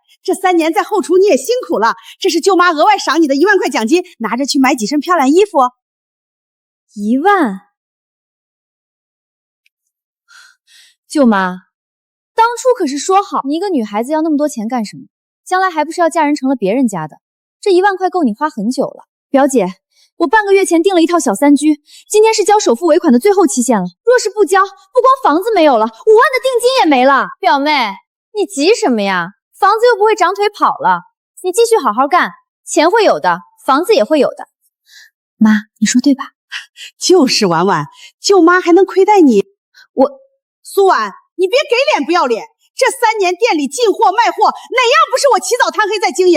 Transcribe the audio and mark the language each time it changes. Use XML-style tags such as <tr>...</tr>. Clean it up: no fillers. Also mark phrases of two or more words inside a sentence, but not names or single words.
<zh>這3年在後廚你也辛苦了，這是舅媽額外賞你的1萬塊獎金，拿着去買幾身漂亮衣服。 1萬？舅媽，當初可是說好，你一個女孩子要那麼多錢幹什麼？將來還不是要嫁人成了別人家的？這1萬塊夠你花很久了。表姐，我半個月前訂了一套小三居，今天是交首付尾款的最後期限了。若是不交，不光房子沒有了，5萬的定金也沒了。表妹，你急什麼呀？房子又不會長腿跑了，你繼續好好幹，錢會有的，房子也會有的。媽，你說對吧？就是婉婉，舅媽還能虧待你？蘇婉，你別給臉不要臉！這3年店裡進貨賣貨，哪樣不是我起早貪黑在經營？</zh>